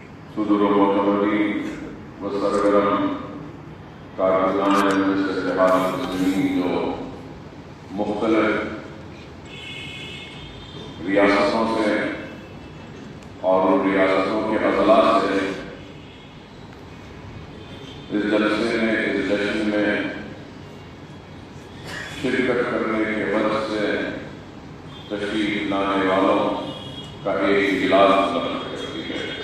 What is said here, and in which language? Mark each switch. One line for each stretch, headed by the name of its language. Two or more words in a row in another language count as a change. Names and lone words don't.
Urdu: صدور معتمدین و سرگرم کارکنان مجلس اتحاد المسلمین جو مختلف ریاستوں سے اور ان ریاستوں کے اضلاع سے اس جلسے میں اس جشن میں شرکت کرنے کے وجہ سے تشریف لانے والوں کا ایک اجلاس منعقد کرتی ہے